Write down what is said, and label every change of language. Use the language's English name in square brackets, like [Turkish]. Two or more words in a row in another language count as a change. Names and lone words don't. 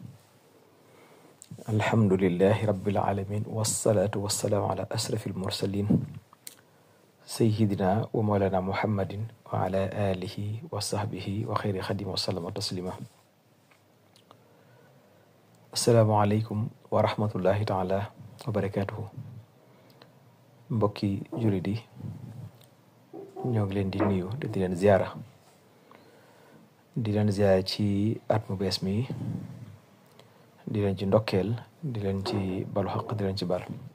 [Arabic] الحمد لله رب العالمين والصلاة والسلام على أشرف المرسلين سيدنا ومولانا محمد وعلى آله وصحبه وخير خديم وسلم تسليما. السلام عليكم ورحمة الله تعالى وبركاته. [Wolof] mbokki jullit yi ñoo ngi leen di nuyu di leen ziara ci at mu bees mi di leen ci ndokkeel di leen ci balu xaq di leen ci bal.